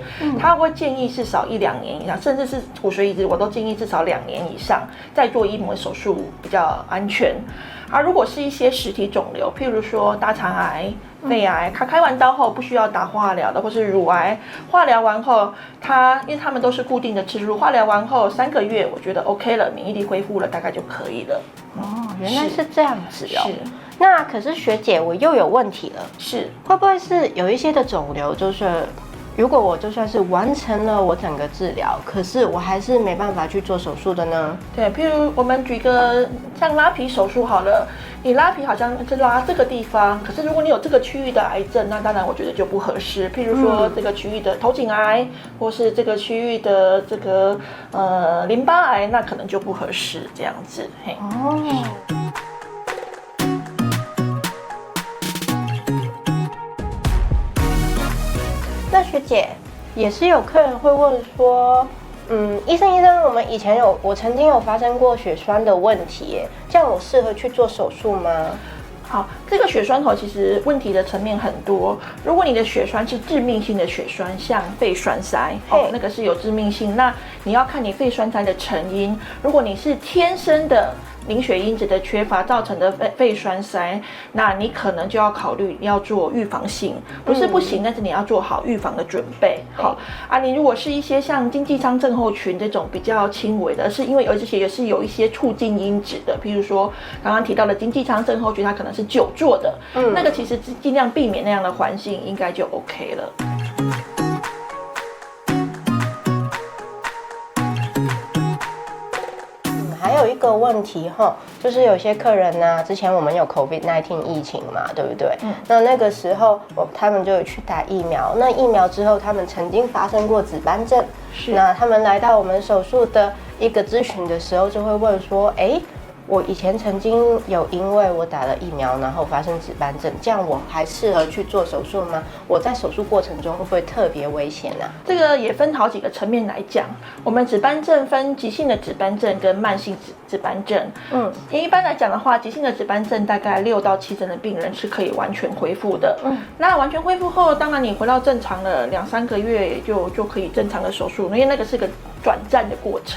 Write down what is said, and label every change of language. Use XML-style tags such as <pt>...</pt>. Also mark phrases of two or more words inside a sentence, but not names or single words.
<zh>它會建議至少1-2年以上，甚至是骨髓移植，我都建議至少2年以上再做移模手術比較安全。而如果是一些實體腫瘤，譬如說大腸癌、肺癌，它開完刀後不需要打化療的，或是乳癌，化療完後，因為他們都是固定的次數，化療完後3個月，我覺得 OK 了，免疫力恢復了，大概就可以了。哦，原來是這樣子哦。是。那可是學姐，我又有問題了，是會不会是有一些的腫瘤就是？如果我就算是完成了我整個治療，可是我還是沒辦法去做手術的呢？對，譬如我們舉個像拉皮手術好了，你拉皮好像是拉這個地方，可是如果你有這個區域的癌症，那當然我覺得就不合適。譬如說這個區域的頭頸癌，或是這個區域的這個淋巴癌，那可能就不合適這樣子。嘿。哦。那學姐也是有客人會問說，醫生，我們以前我曾經有發生過血栓的問題耶，這樣我適合去做手術嗎？好，這個血栓其實問題的層面很多。如果你的血栓是致命性的血栓，像肺栓塞，那個是有致命性，那你要看你肺栓塞的成因。如果你是天生的凝血因子的缺乏造成的肺栓塞，那你可能就要考慮要做預防性，不是不行，但是你要做好預防的準備。好啊，你如果是一些像經濟艙症候群這種比較輕微的，是因為而且也是有一些促進因子的，譬如說剛剛提到的經濟艙症候群，它可能是久坐的，那個其實盡量避免那樣的環境，應該就 OK 了。還有一個問題哈，就是有些客人呢，之前我們有 COVID-19 疫情嘛，對不对？那個時候他們就有去打疫苗，那疫苗之後他們曾經發生過紫斑症，那他們來到我們手術的一個諮詢的時候，就會問說，我以前曾經有因為我打了疫苗，然後發生紫斑症，這樣我還適合去做手術嗎？我在手術過程中會不會特別危險呢？這個也分好幾個層面來講。我們紫斑症分急性的紫斑症跟慢性紫斑症。一般來講的話，急性的紫斑症大概6到7成的病人是可以完全恢復的。那完全恢復後，當然你回到正常了2-3個月就可以正常的手術，因為那個是個短暫的過程。</zh>